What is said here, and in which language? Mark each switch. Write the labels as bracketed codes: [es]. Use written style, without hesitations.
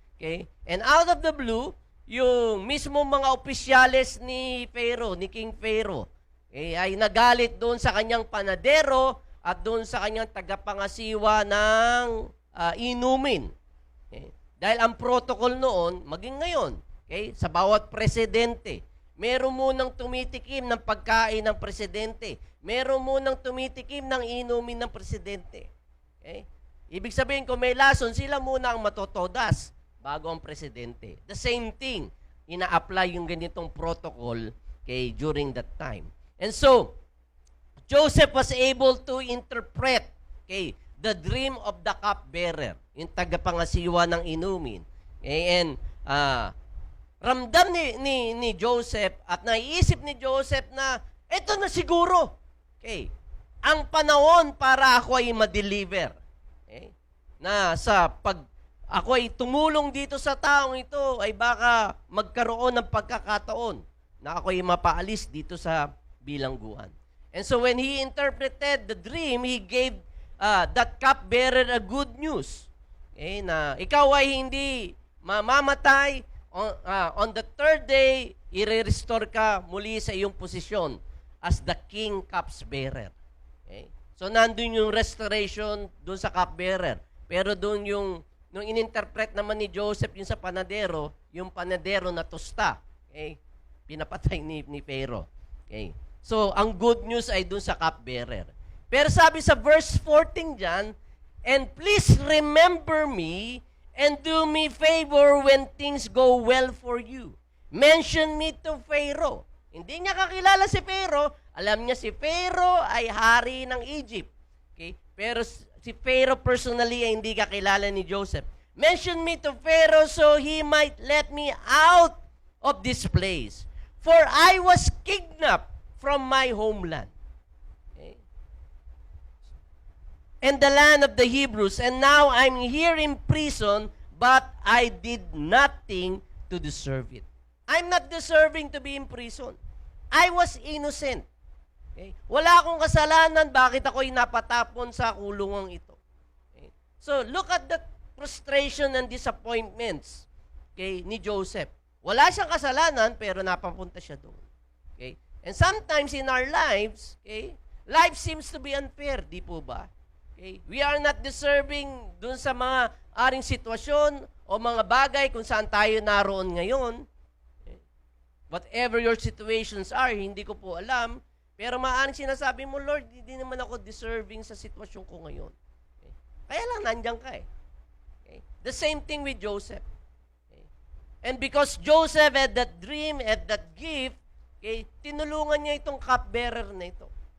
[en] Okay? And out of the blue, [tl] yung mismo mga opisyales ni Pharaoh, ni King Pharaoh, okay, ay nagalit doon sa kanyang panadero at doon sa kanyang tagapangasiwa ng inumin. Okay? Dahil ang protocol noon, maging ngayon, Okay? Sa bawat presidente, meron munang tumitikim ng pagkain ng presidente. Meron munang tumitikim ng inumin ng presidente. Okay? Ibig sabihin, kung may lason, sila muna ang matotodas bago ang presidente. [en] The same thing, [tl] ina-apply yung ganitong [en] protocol during that time. And so, Joseph was able to interpret the dream of the cupbearer, [tl] yung tagapangasiwa ng inumin. And ramdam ni Joseph at naiisip ni Joseph na eto na siguro. Ang panahon para ako ay ma-deliver. Na sa pag ako ay tumulong dito sa taong ito ay baka magkaroon ng pagkakataon na ako ay mapaalis dito sa bilangguan. [en] And so when he interpreted the dream, he gave that cupbearer a good news. [tl] Na ikaw ay hindi mamamatay. [en] On the third day, [tl] i-restore ka muli sa iyong posisyon [en] as the king cupbearer. [tl] So nandun yung restoration dun sa cupbearer. Pero dun nung ininterpret naman ni Joseph yung sa panadero, yung panadero na tusta, pinapatay ni Pharaoh. So, ang good news ay dun sa cupbearer. Pero sabi sa verse 14 dyan, [en] and please remember me and do me favor when things go well for you. Mention me to Pharaoh. [tl] Hindi niya kakilala si Pharaoh. Alam niya si Pharaoh ay hari ng Egypt. Pero si Pharaoh personally ay hindi kakilala ni Joseph. [en] Mention me to Pharaoh so he might let me out of this place. For I was kidnapped from my homeland. And the land of the Hebrews, and now I'm here in prison, but I did nothing to deserve it. I'm not deserving to be in prison. I was innocent. [tl] Wala akong kasalanan, bakit ako'y napatapon sa kulungang ito? [en] So, look at the frustration and disappointments ni Joseph. [tl] Wala siyang kasalanan, pero napapunta siya doon. [en] And sometimes in our lives, life seems to be unfair, [tl] di po ba? [en] We are not deserving [tl] dun sa mga aring sitwasyon o mga bagay kung saan tayo naroon ngayon. [en] Whatever your situations are, [tl] hindi ko po alam. Pero maaaring sinasabi mo, Lord, hindi naman ako deserving sa sitwasyon ko ngayon. Kaya lang, nandiyan ka . [en] The same thing with Joseph. And because Joseph had that dream, had that gift, [tl] tinulungan niya itong cupbearer na ito.